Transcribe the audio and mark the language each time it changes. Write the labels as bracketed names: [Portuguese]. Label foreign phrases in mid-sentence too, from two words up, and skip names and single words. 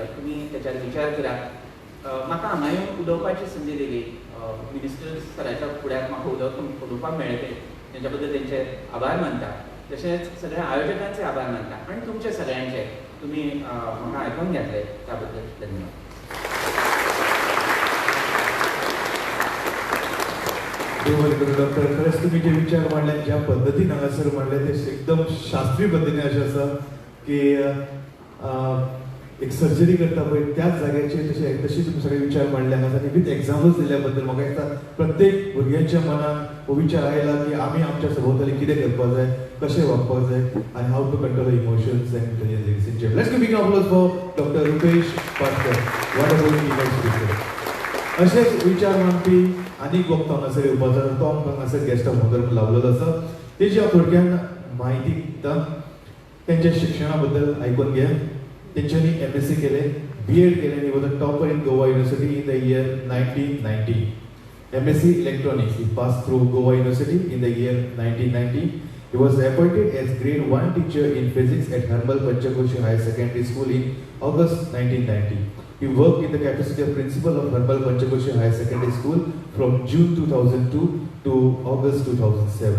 [Konkani] तुमी तेच्यार विचार करात. म्हाका हांगा येवन उलोवपाची संदी दिली. मिनिस्टर सराच्या फुड्याक म्हाका उलोवपाक मेळ्ळें, तेंच्या बद्दल तेंचे आभार मानता. तशेंच सगळ्या आयोजकांचे आभार मानता आनी तुमचे सगळ्यांचे. तुमी म्हाका आयकून घेतले त्या बद्दल धन्यवाद. [Marathi] डॉक्टर, खरंच तुम्ही जे विचार मांडले, ज्या पद्धतीने हांगासर मांडले ते एकदम शास्त्रीय पद्धतीने अशें आसा की [Konkani] एक सर्जरी करता पळय त्याच जाग्याचेर तशी तुमी सगळे विचार मांडले हांगा आनी [English] with examples [Konkani] दिल्या बद्दल म्हाका दिसता प्रत्येक भुरग्यांच्या मनान हो विचार आयला की आमी आमच्या सभोवताली कितें करपाक जाय कशें वागपाक जाय आनी [English] how to control emotions and let's give big applause for Doctor Rupesh Patkar wonderful image speaker. [Konkani] अशेच विचार मांडपी आनीक वक्तो हांगासर येवपाचो तो आमकां हांगासर [English] guest of honour [Konkani] लावलेलो आसा. तेजी हांव थोडक्यान म्हायती दिता. त्यांच्या शिक्षणा बद्दल आयकून घ्या. तेंच्यांनी MSc केले, B.Ed केले आणि [English] was a topper in Goa University in the year 1990. MSc Electronics, he passed through Goa University in the year 1990. He was appointed as grade 1 teacher in physics at Harmal Panchakoshi Higher Secondary School in August 1990. He worked in the capacity of principal of Harmal Panchakoshi Higher Secondary School from June 2002 to August 2007.